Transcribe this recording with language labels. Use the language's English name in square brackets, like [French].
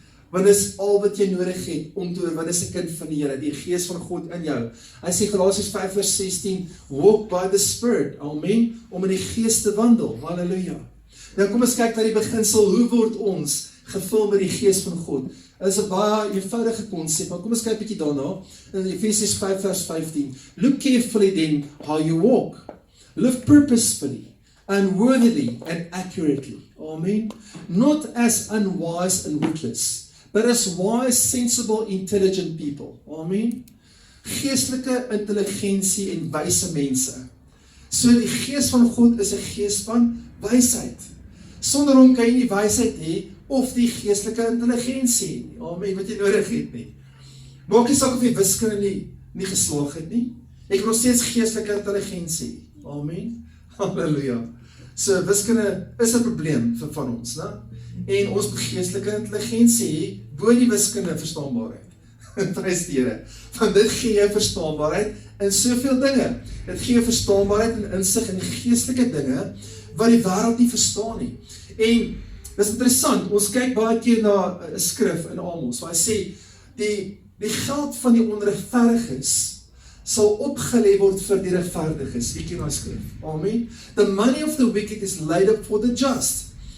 [Afrikaans] Want dis al wat jy nodig het om te oorwin as 'n kind van die Here, die Gees van God in jou. Hy sê Galasiërs 5 vers 16, [English] walk by the Spirit, [Afrikaans] amen, om in die Gees te wandel. Halleluja. Nou kom ons kyk na die beginsel, hoe word ons gevul met die Gees van God? Dit is 'n baie eenvoudige konsep, maar kom ons kyk 'n bietjie daarna. In Efesiërs 5 vers 15. [English] Look carefully then how you walk. Live purposefully and worthily and accurately. Amen. Not as unwise and witless, but as wise, sensible, intelligent people. [Afrikaans] Amen. Geestelike intelligensie en wyse mense. So die Gees van God is 'n gees van wysheid. Sonder hom kan jy nie wysheid hê of die geestelike intelligensie. Amen, wat jy nodig het nie. Maak nie saak of jy wiskunde nie geslaag het nie. Jy het nog steeds geestelike intelligensie. Amen. Halleluja. So wiskunde is 'n probleem vir van ons, né? En ons moet geestelike intelligensie bo die wiskunde verstaanbaarheid. Prys die Here. Want dit gee jou verstaanbaarheid in soveel dinge. Dit gee jou verstaanbaarheid en insig in die geestelike dinge wat die wêreld nie verstaan nie. En dis interessant, ons kyk baie keer na 'n skrif in Amos, waar hy sê die geld van die onregverdiges sal opgelê word vir die regverdiges. Wie ken daai skrif? Amen. [English] The money of the wicked is laid up for the just.